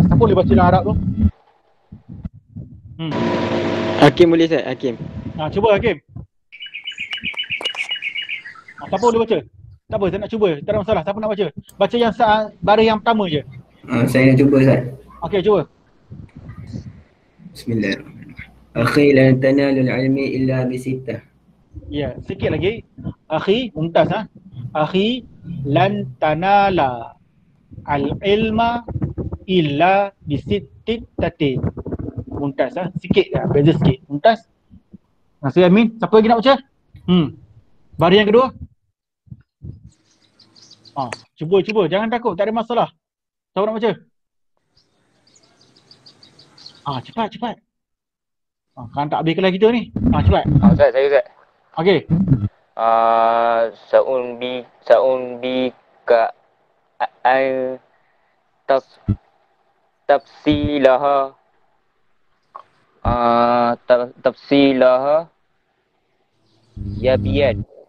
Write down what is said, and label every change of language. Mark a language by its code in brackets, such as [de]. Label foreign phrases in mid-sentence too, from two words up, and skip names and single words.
[ms] Siapa boleh baca dalam Arab tu? Hakim boleh Ustaz? Hakim. Cuba Hakim. Siapa boleh baca? Tak apa, saya nak cuba. Tak ada masalah. Siapa nak baca? Baca yang baris yang pertama je. Saya nak cuba Ustaz. Okey, cuba. [ar] بسم الله الرحمن الرحيم. أخي لن تنال العلم إلا بستة. [ms] Ya, sikit lagi. [ar] أخي، ممتاز أخي لن تنال العلم إلا بستة. [ms] Mumtaz sikit dah, beza sikit. Mumtaz. Saya Amin. Siapa lagi nak baca? Baris yang kedua. Cuba. Jangan takut, tak ada masalah. Siapa nak baca? Cepat. Kan tak habis kelas kita ni. Cepat. Ustaz, saya Ustaz. Okey. Sa'unbi ka al tafsilaha tafsilaha ya biad.